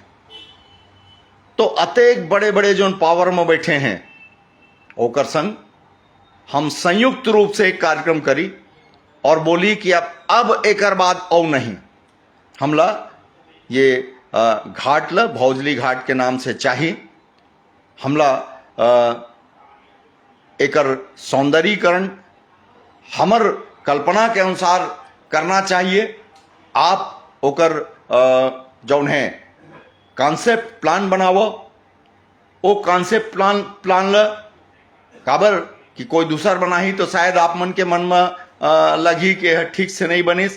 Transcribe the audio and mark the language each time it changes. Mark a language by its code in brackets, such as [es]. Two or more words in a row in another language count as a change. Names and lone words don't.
[hne] तो अतेक बड़े बड़े जौन पावर में बैठे हैं ओकर संग हम संयुक्त रूप से एक कार्यक्रम करी और बोली कि अब एकर बाद औ नहीं, हमला ये घाट ला भौजली घाट के नाम से चाहिए। हमला एकर सौंदर्यीकरण हमर कल्पना के अनुसार करना चाहिए। आप ओकर जौन है [en] concept plan [hne] बनावो, वो [en] concept plan [hne] ला काबर कि कोई दूसर बनाही तो शायद आप मन के मन में लगी कि ठीक से नहीं बनिस।